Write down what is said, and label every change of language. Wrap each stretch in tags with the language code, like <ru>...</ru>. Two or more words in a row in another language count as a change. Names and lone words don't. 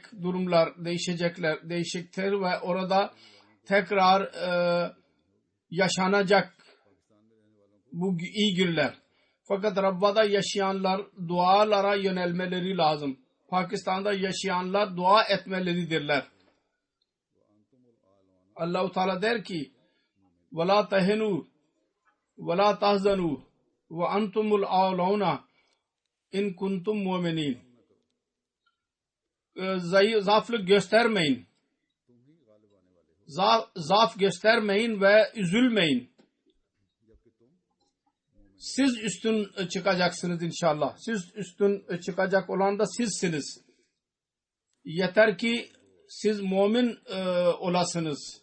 <tr>Durumlar değişecektir ve orada tekrar yaşanacak bu iyi günler. Fakat Rabba'da yaşayanlar dualara yönelmeleri lazım. Pakistan'da yaşayanlar dua etmeleridirler. Allah-u Teala der ki</tr> <ar>وَلَا تَهِنُوا وَلَا تَحْزَنُوا وَاَنْتُمُ الْاَعْلَوْنَ اِنْ كُنْتُمْ مُؤْمِنِينَ.</ar> <tr>Zaaflık göstermeyin. Zaaf göstermeyin ve üzülmeyin. Siz üstün çıkacaksınız inşallah. Siz üstün çıkacak olan da sizsiniz. Yeter ki siz mümin olasınız.</tr>